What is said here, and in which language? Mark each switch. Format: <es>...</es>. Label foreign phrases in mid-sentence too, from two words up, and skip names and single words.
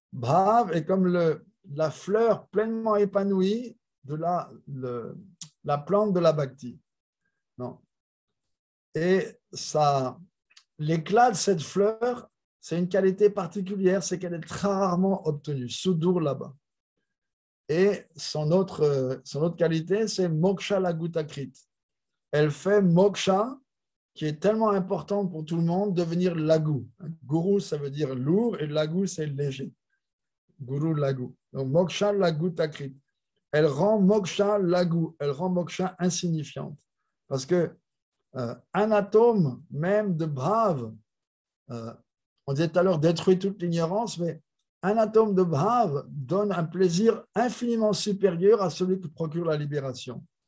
<fr>Bhav est comme la fleur pleinement épanouie de la plante de la bhakti. Non. Et l'éclat de cette fleur, c'est une qualité particulière, c'est qu'elle est très rarement obtenue, sudur là-bas. Et son autre qualité, c'est</fr> <sa>मोक्ष लघुताकृत्.</sa> <fr>Elle fait moksha, qui est tellement important pour tout le monde, devenir lagu. Guru, ça veut dire lourd, et lagu, c'est léger.</fr> <sa>गुरु लघु. Donc, मोक्ष लघुताकृत्.</sa> <fr>Elle rend moksha lagu, elle rend moksha insignifiante. Parce que un atome même de bhav, on disait tout à l'heure détruit toute l'ignorance, mais un atome de bhav donne un plaisir infiniment supérieur à celui qui procure la libération.</fr>